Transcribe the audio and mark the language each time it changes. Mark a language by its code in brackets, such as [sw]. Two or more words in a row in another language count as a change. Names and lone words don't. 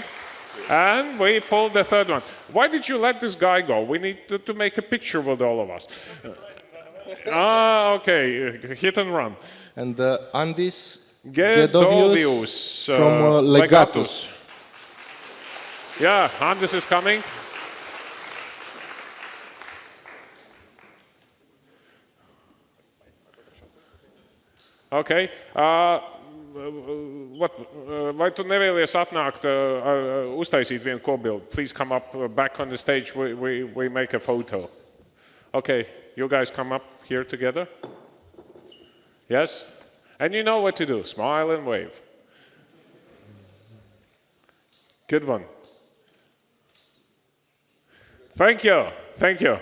[en] And we pulled the third one. Why did you let this guy go? We need to make a picture with all of us. Okay, hit and run. And Andis Gedovius from Legatus. Yeah, Andis is coming. Okay. [lv] Vai tu nevēlies atnākt, uztaisīt vienu kopbildi? [en] Please come up back on the stage. We make a photo. Okay, you guys come up here together. Yes? And you know what to do. Smile and wave. Good one. Thank you. Thank you.